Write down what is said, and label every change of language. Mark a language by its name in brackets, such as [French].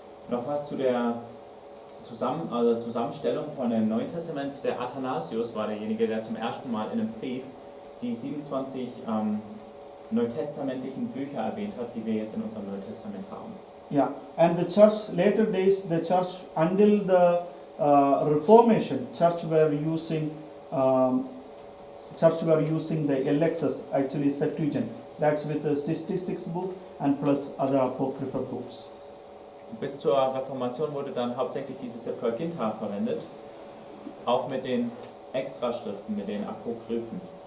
[German] Noch was zu der Zusammenstellung von dem Neuen Testament. Der Athanasius war derjenige, der zum ersten Mal in einem Brief die 27 neutestamentlichen Bücher erwähnt hat, die wir jetzt in unserem Neuen Testament haben. [English] Yeah, and the church, later days, the church, until the Reformation, church were using the LXS, actually Septuagint. That's with the 66 book and plus other apocryphal books. [German] Bis zur Reformation wurde dann hauptsächlich diese Septuaginta verwendet, auch mit den Extraschriften, mit den Apokryphen.